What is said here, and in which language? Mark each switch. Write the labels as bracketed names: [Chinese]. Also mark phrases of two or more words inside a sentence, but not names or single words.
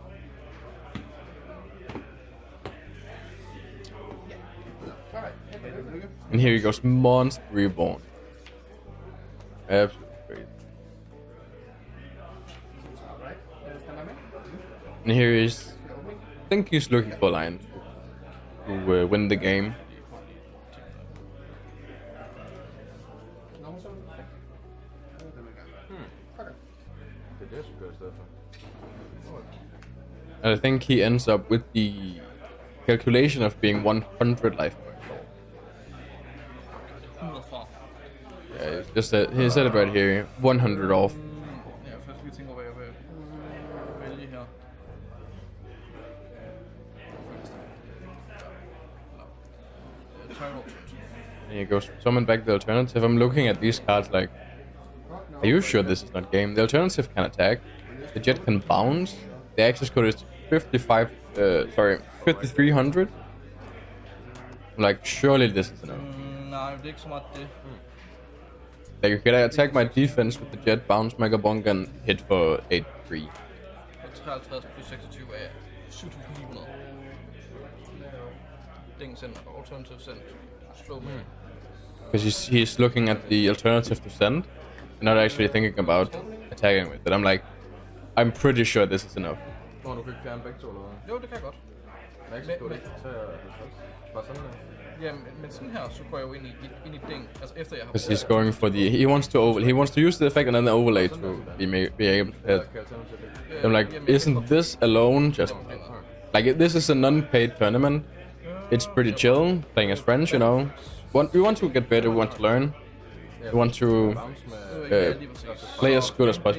[English] And here he goes Monster Reborn. Absolutely crazy. And here is, I think he's looking for a line to win the game. [Danish] Det er det, jeg skulle gøre i stedet for. [English] And I think he ends up with the calculation of being 100 life points. [Danish] 100 fra. [English] Yeah, it's just that he said it right here, 100 off. [Danish] Ja, først lige tænke over, hvad jeg vil vælge her. [English] And he goes summon back the alternative. I'm looking at these cards like, are you sure this is not game? The alternative can attack, the jet can bounce, the access code is 5300. Like, surely this is enough. [Danish] Nej, det er ikke så meget det. [English] Like, could I attack my defense with the jet, bounce, mega bonk, and hit for 8-3? [Danish] Og 53 plus 26 er 7900. [English] Ding send, alternative send, slow me. Because he's looking at the alternative to send, and not actually thinking about attacking with it. I'm like, I'm pretty sure this is enough. [Danish] Nå, du kan ikke fjerne begge to, eller hvad? Jo, det kan jeg godt. Nej, ikke så godt. Så er jeg bare sådan der. Ja, men sådan her, så går jeg jo ind i ding, altså efter jeg har... [English] Because he's going for the, he wants to use the effect and then the overlay to be able to hit. I'm like, isn't this alone just like this is a non-paid tournament? It's pretty chill, playing as friends, you know. We want to get better, we want to learn, we want to play as good as possible.